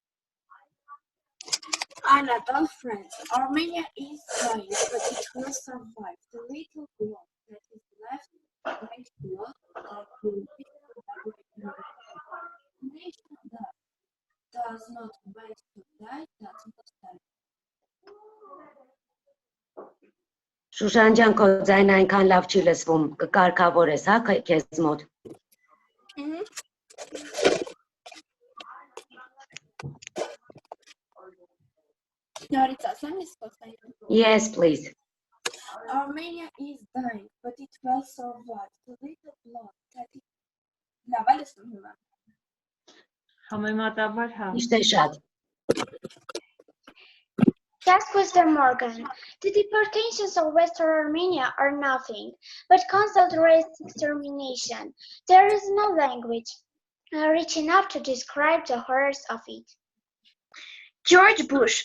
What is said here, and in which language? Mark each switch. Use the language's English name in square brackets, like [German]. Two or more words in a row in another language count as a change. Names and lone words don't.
[English] Anatol France. Armenia is dying, but it will survive. The little blood that is left makes blood that will be the nation that does not wait to die, does not die. [Armenian] Շուշան ջան, քո ձայնը այնքան լավ չի լսվում, կկարգավորես, հա, քեզ մոտ։ [English] Yes, please. Armenia is dying, but it will survive. The little blood that is [Armenian] լավ լսում հիմա։ Համեմատաբար հա։ Ճիշտ է շատ։ [English] Yes, Mr. Morgan, the deportations of Western Armenia are nothing but constant race extermination. There is no language rich enough to describe the horrors of it. George Bush.